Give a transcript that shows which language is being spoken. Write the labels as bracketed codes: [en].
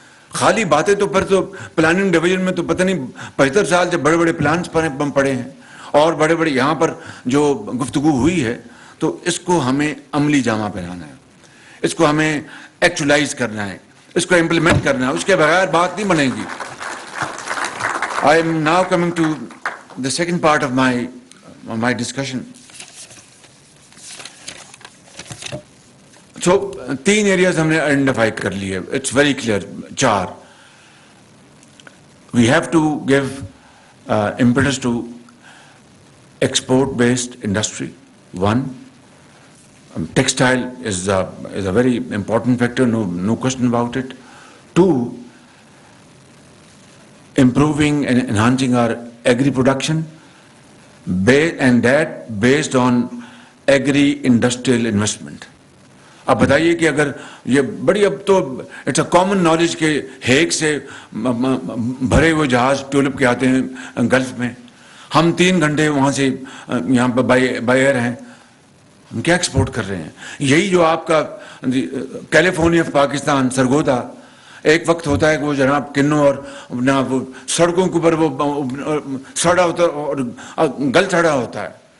[ur] خالی باتیں تو پھر تو پلاننگ ڈویژن میں تو پتہ نہیں 75 سال سے بڑے بڑے پلانس پڑے ہیں اور بڑے بڑے یہاں پر جو گفتگو ہوئی ہے، تو اس کو ہمیں عملی جامہ پہنانا ہے، اس کو ہمیں ایکچولائز کرنا ہے، اس کو امپلیمنٹ کرنا ہے. اس کے بغیر بات نہیں بنے گی. [en] I am now coming to the second part of my discussion. So 3 areas [ur] ہم نے آئیڈینٹیفائی کر لیے. [en] It's very clear. 4. We have to give impetus to export-based industry. 1. Textile is a very important factor, no question about it. 2. Improving and enhancing our agri-production, and that based on agri-industrial investment. [ur] اب بتائیے کہ اگر یہ بڑی، اب تو [en] it's a common knowledge [ur] کہ Hague سے بھرے ہوئے جہاز ٹیولپ کے آتے ہیں گلف میں، ہم 3 گھنٹے وہاں سے یہاں پہ بائی ایئر ہیں، ہم کیا ایکسپورٹ کر رہے ہیں؟ یہی جو آپ کا کیلیفورنیا پاکستان سرگودا، ایک وقت ہوتا ہے کہ وہ جناب کنوں اور وہ سڑکوں کے اوپر وہ سڑا ہوتا اور گل سڑا ہوتا ہے.